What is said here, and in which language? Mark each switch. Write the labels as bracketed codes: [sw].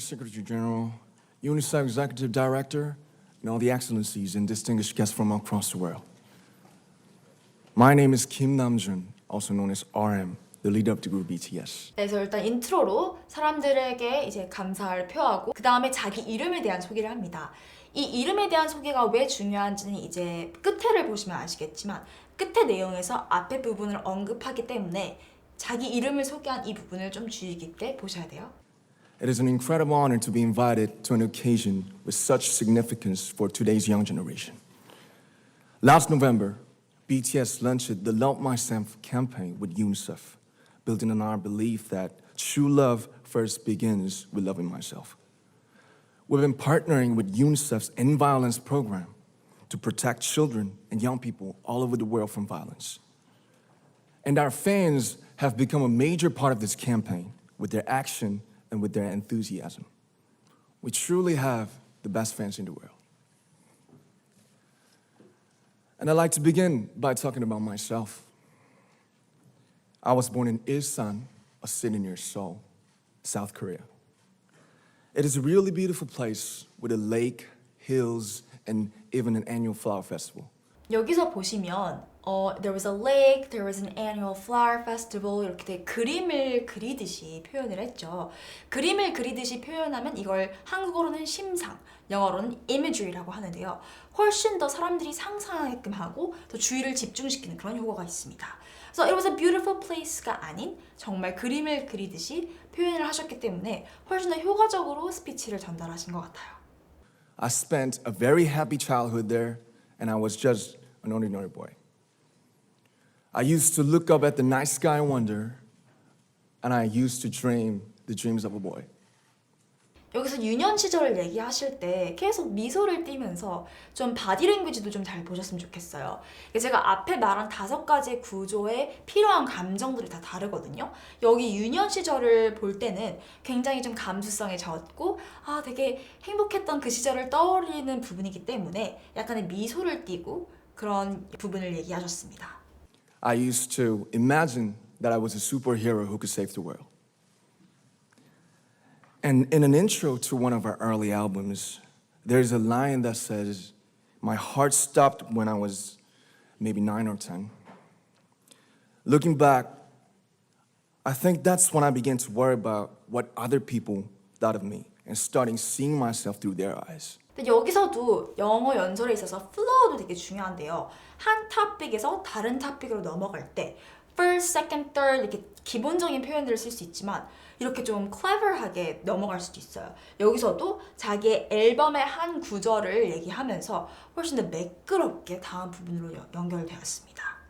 [en] Secretary General, UNICEF Executive Director, and all the excellencies and distinguished guests from across the world. My name is Kim Namjoon, also known as RM, the leader of the group BTS. [ko] 그래서 일단 인트로로 사람들에게 이제 감사를 표하고 그 다음에 자기 이름에 대한 소개를 합니다. 이 이름에 대한 소개가 왜 중요한지는 이제 끝에를 보시면 아시겠지만 끝의 내용에서 앞에 부분을 언급하기 때문에 자기 이름을 소개한 이 부분을 좀 주의 깊게 보셔야 돼요. [en] It is an incredible honor to be invited to an occasion with such significance for today's young generation. Last November, BTS launched the Love Myself campaign with UNICEF, building on our belief that true love first begins with loving myself. We've been partnering with UNICEF's End Violence program to protect children and young people all over the world from violence. And our fans have become a major part of this campaign with their action and with their enthusiasm. We truly have the best fans in the world. And I'd like to begin by talking about myself. I was born in Ilsan, a city near Seoul, South Korea. It is a really beautiful place with a lake, hills, and even an annual flower festival. [ko] 여기서 보시면 [en] there was a lake, there was an annual flower festival [ko] 이렇게 되게 그림을 그리듯이 표현을 했죠. 그림을 그리듯이 표현하면 이걸 한국어로는 심상, 영어로는 imagery라고 하는데요. 훨씬 더 사람들이 상상하게끔 하고 더 주의를 집중시키는 그런 효과가 있습니다. [en] So it was a beautiful place [ko] 가 아닌 정말 그림을 그리듯이 표현을 하셨기 때문에 훨씬 더 효과적으로 스피치를 전달하신 것 같아요. [en] I spent a very happy childhood there, and I was just an ordinary boy. I used to look up at the night sky and wonder, and I used to dream the dreams of a boy. [ko] 여기서 유년 시절을 얘기하실 때 계속 미소를 띠면서 좀 바디랭귀지도 좀 잘 보셨으면 좋겠어요. 제가 앞에 말한 5가지의 구조에 필요한 감정들이 다 다르거든요. 여기 유년 시절을 볼 때는 굉장히 좀 감수성에 젖고 되게 행복했던 그 시절을 떠올리는 부분이기 때문에 약간의 미소를 띠고 그런 부분을 얘기하셨습니다. [en] I used to imagine that I was a superhero who could save the world. And in an intro to one of our early albums, there's a line that says, "My heart stopped when I was maybe 9 or 10. Looking back, I think that's when I began to worry about what other people thought of me and starting seeing myself through their eyes. [ko] 근데 여기서도 영어 연설에 있어서 플로우도 되게 중요한데요. 한 토픽에서 다른 토픽으로 넘어갈 때 first, second, third 이렇게 기본적인 표현들을 쓸 수 있지만 이렇게 좀 clever하게 넘어갈 수도 있어요. 여기서도 자기의 앨범의 한 구절을 얘기하면서 훨씬 더 매끄럽게 다음 부분으로 연결되었습니다.